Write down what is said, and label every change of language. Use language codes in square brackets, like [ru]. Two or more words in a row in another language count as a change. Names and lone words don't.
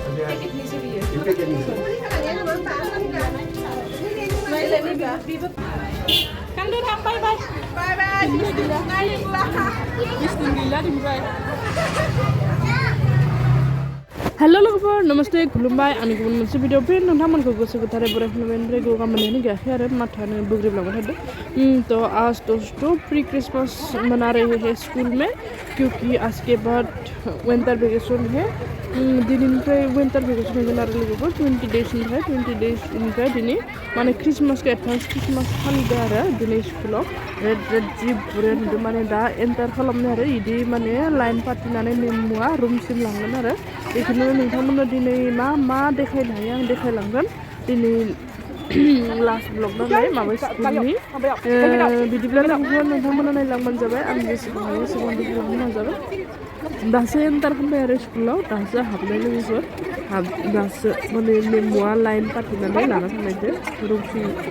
[en] Kang Durham, bye-bye. Bye-bye. [id] Bismillah dimulai. [brx] Halo logofor, namaste, khulumbai, ani gumun moनसे भिडियो फिन नोंथांमोनखौ गोसो गोथारै बरायनानै गोगा मोननायनि गाखै आरो माथानो बोग्रिबलांबाय थादों [hi] तो आज दोस्तों प्री क्रिसमस मना रहे हैं स्कूल में क्योंकि आज के बाद विंटर वेकेशन है [brx] दिननिफ्राय [en] winter vacation [brx] होगोन आरो लोगोफोर 20 डेजनिफ्राय 20 डेजनिफ्राय दिनै माने क्रिसमासखौ [en] advance Christmas [brx] फालिदों आरो दिनै स्कुलाव रेड जि बुरजा नुदों माने दा एन्टार खालामनो आरो इदि माने लाइन पातिनानै मेमुआ रुमसिम लांगोन आरो बेखौनो नोंथांमोननो दिनै मा देखायनो हायो आं देखायलांगोन दिनै लास्ट ब्लग नालाय माबा स्कुलनि बिदिब्ला लोगोफोर नोंथांमोना नायलांबानो जाबाय आं जेसेबां हायो एसेबां देखायलांनो नाजागोन दासो एन्टार खालामबाय आरो स्कुलाव दासो हाबनाय लोगोफोर दासो माने मेमुआ लाइन पातिनानै लाना थांनायदो रुमसिम